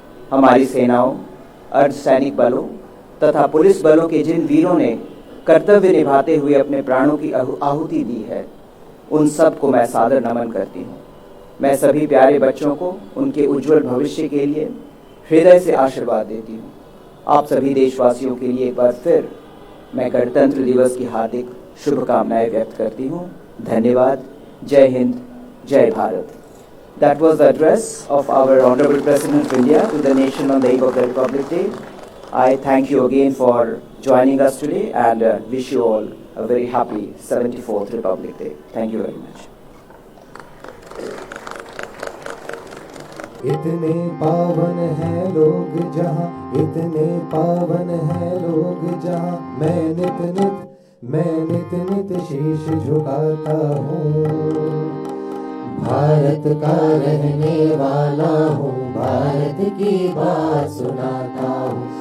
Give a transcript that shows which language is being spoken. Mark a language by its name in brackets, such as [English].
[Hindi] हमारी सेनाओं, अर्धसैनिक बलों तथा पुलिस बलों के जिन वीरों ने कर्तव्य निभाते हुए अपने प्राणों की आहुति दी है, उन सब को मैं सादर नमन करती हूँ। मैं सभी प्यारे बच्चों को उनके उज्जवल भविष्य के लिए हृदय से आशीर्वाद देती हूँ। आप सभी देशवासियों के लिए एक बार फिर मैं गणतंत्र दिवस की हार्दिक शुभकामनाएं व्यक्त करती हूँ। धन्यवाद। जय हिंद, जय Bharat. [English] That was the address of our Honorable President of India to the nation on the eve of the Republic Day. I thank you again for joining us today and wish you all a very happy 74th Republic Day. Thank you very much. [Hindi] इतने पावन हैं लोग जहाँ, इतने पावन हैं लोग जहाँ, मैं नित नित शीश झुकाता हूँ। भारत का रहने वाला हूँ, भारत की बात सुनाता हूँ।